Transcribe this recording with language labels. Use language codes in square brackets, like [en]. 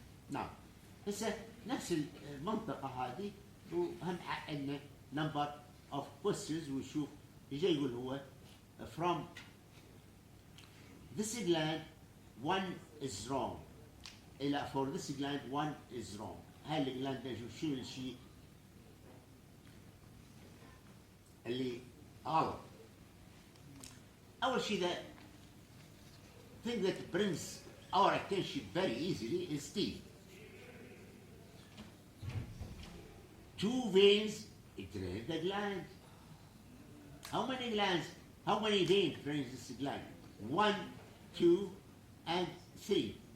[ar] Now, هسه نفس المنطقة هذه وهم عندنا [en] number of questions [ar] ونشوف يجي يقول هو [en] from this gland one is wrong. [ar] إلى [en] for this gland one is wrong. [ar] هاي الجلاند نشوف شو الشيء اللي غلط. أول شيء [en] the thing that brings our attention very easily is teeth. 2 veins drain the gland. How many glands? How many veins drain this gland? 1, 2, and 3.